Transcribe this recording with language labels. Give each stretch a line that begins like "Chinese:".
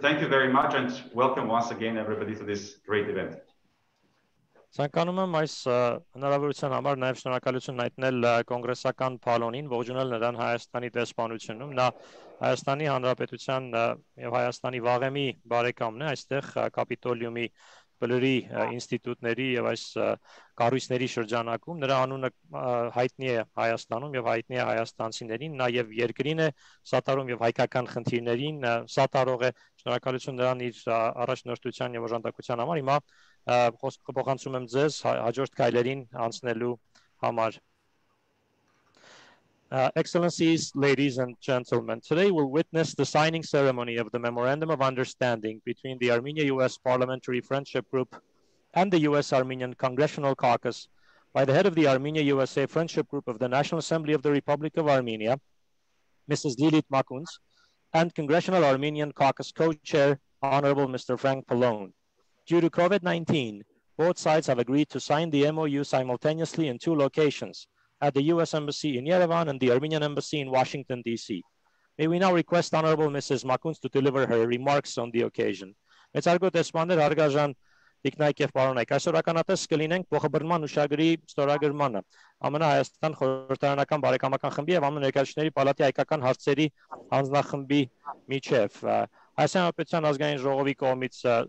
English: Thank you very much, and welcome once again, everybody, to this great event.
Armenian: Ցանկանում եմ այս հնարավորության համար նաև շնորհակալություն հայտնել կոնգրեսական Փալոնին, ողջունել նրան Հայաստանի դեսպանությունում։ Նա Հայաստանի Հանրապետության եւ Հայաստանի վաղեմի բարեկամն է, այստեղ Կապիտոլիումի բլրի ինստիտուտների եւ այս կառույցների շրջանակում։ Նրա անունը հայտնի է Հայաստանում եւ հայտնի է հայաստանցիներին, նա եւ երկրին է սատարում եւ հայկական խնդիրներին սատարող է։ Շնորհակալություն նրան իր առաջնորդության եւ օժանդակության համար։ Հիմա խոսքը փոխանցում եմ ձեզ հաջորդ քայլերին անցնելու համար։
English: Excellencies, ladies and gentlemen, today we'll witness the signing ceremony of the Memorandum of Understanding between the Armenia-US Parliamentary Friendship Group and the US-Armenian Congressional Caucus by the head of the Armenia-USA Friendship Group of the National Assembly of the Republic of Armenia, Mrs. Lilit Makuns, and Congressional Armenian Caucus Co-Chair, Honorable Mr. Frank Pallone. Due to COVID-19, both sides have agreed to sign the MOU simultaneously in two locations, at the US Embassy in Yerevan and the Armenian Embassy in Washington, D.C. May we now request Honorable Mrs. Makuns to deliver her remarks on the occasion.
Armenian: Մեծարգո տեսմաններ հարգարժան տիկնայք եւ պարոնայք, այսօր ականատես կլինենք փոխըմբռնման հուշագրի ստորագրմանը ԱՄՆ Հայաստան խորհրդարանական բարեկամական խմբի եւ ԱՄՆ Ներկայացուցիչների պալատի հայկական հարցերի հանձնախմբի միջև Հայաստան-Հանրապետության ազգային ժողովի կողմից